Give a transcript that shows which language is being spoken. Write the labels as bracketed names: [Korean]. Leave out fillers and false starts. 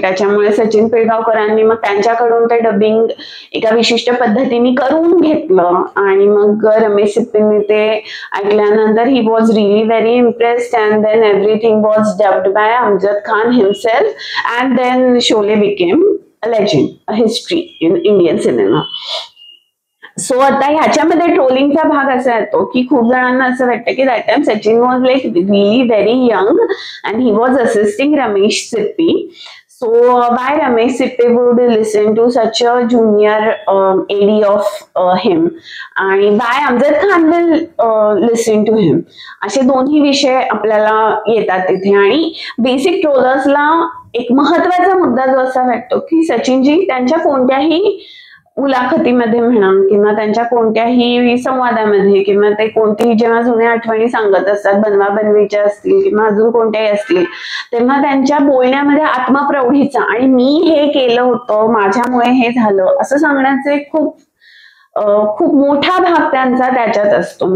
[Marathi] त्याच्यामुळे सचिन पिळगावकरांनी मग त्यांच्याकडून ते डबिंग एका विशिष्ट पद्धतीने करून घेतलं आणि मग रमेश सिप्पींनी ते ऐकल्यानंतर [English] He was really very impressed and then everything was dubbed by Amjad Khan himself and then Sholay became a legend, a history in Indian cinema. [Marathi] So आता ह्याच्यामध्ये ट्रोलिंगचा भाग असा येतो की खूप जणांना असं वाटतं की [English] That time Sachin was like really very young and he was assisting Ramesh Sippy. So why Ramesh Sippe would listen to such a junior AD of him and why Amjad Khan will listen to him. [Marathi] असे दोन्ही विषय आपल्याला येतात तिथे आणि basic ट्रोलर्सला एक महत्वाचा मुद्दा जो असा वाटतो की सचिनजी त्यांच्या कोणत्याही मुलाखतीमध्ये म्हणा किंवा त्यांच्या कोणत्याही संवादामध्ये किंवा ते कोणतीही जेव्हा जुन्या आठवणी सांगत असतात, बनवा बनवीच्या असतील किंवा अजून कोणत्याही असतील, तेव्हा त्यांच्या बोलण्यामध्ये आत्मप्रौढीचा आणि मी हे केलं होतं, माझ्यामुळे हे झालं असं सांगण्याचे खूप मोठा भाग त्यांचा त्याच्यात असतो.